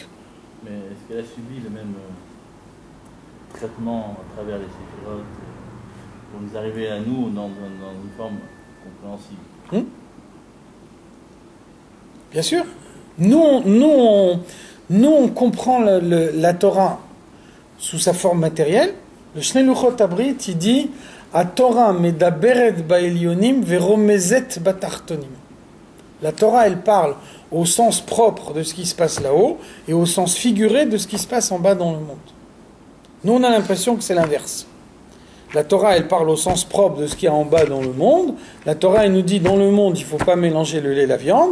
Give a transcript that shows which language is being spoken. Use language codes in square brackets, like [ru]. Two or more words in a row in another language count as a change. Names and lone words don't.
[fr] Mais est-ce qu'elle a subi le même traitement à travers les séphirotes pour nous arriver à nous dans une forme compréhensible? Bien sûr. Nous, on comprend la Torah sous sa forme matérielle. Le Shnei Luchot Abrit, il dit [he] התורה מדברת בעליונים ורומזת בתחתונים. [fr] La Torah, elle parle au sens propre de ce qui se passe là-haut et au sens figuré de ce qui se passe en bas dans le monde. Nous, on a l'impression que c'est l'inverse. La Torah, elle parle au sens propre de ce qu'il y a en bas dans le monde. La Torah, elle nous dit, dans le monde, il ne faut pas mélanger le lait et la viande.